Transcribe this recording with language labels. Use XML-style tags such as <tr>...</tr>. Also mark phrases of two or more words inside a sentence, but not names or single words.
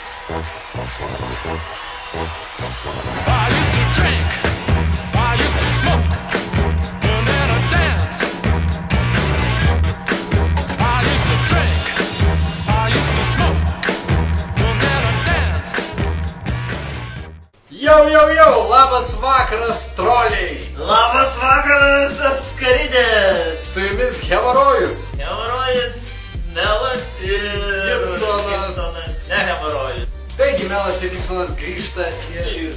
<en>I used to drink, I used to smoke, and then I dance. I used to drink, I used to smoke, and then I dance.</en> <lt>Jau, labas vakaras, troliai! Labas vakaras, Askaridės! Su jumis Hemorojus! Hemorojus, Melas ir... Gibsonas. Ne Hemorojus. Taigi Melas ir Gibsonas grįžta ir...</lt>